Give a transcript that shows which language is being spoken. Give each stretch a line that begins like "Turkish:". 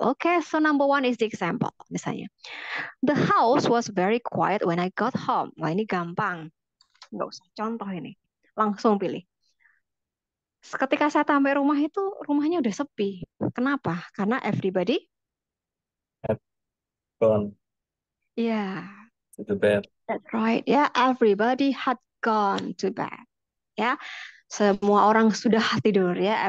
English: Okay, so number one is the example. Misalnya, the house was very quiet when I got home.
Indonesian: Wah, ini gampang. Nggak usah contoh ini. Langsung pilih. Ketika saya sampai rumah itu, rumahnya udah sepi. Kenapa? Karena everybody,
English: Had gone yeah, to the bed. that's right. Ya, everybody had gone to bed.
Indonesian: Ya, semua orang sudah tidur ya.